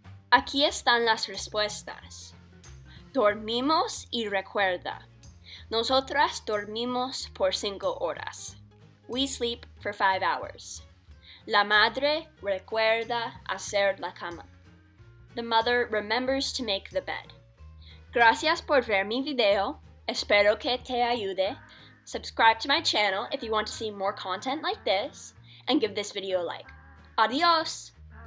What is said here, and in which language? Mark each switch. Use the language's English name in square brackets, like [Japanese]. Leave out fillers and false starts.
[Spanish] Aquí están las respuestas. Dormimos y recuerda. Nosotras dormimos por 5 horas. [English] We sleep for 5 hours. [Spanish] La madre recuerda hacer la cama. [English] The mother remembers to make the bed. [Spanish] Gracias por ver mi video. Espero que te ayude. [English] Subscribe to my channel if you want to see more content like this, and give this video a like. Adios!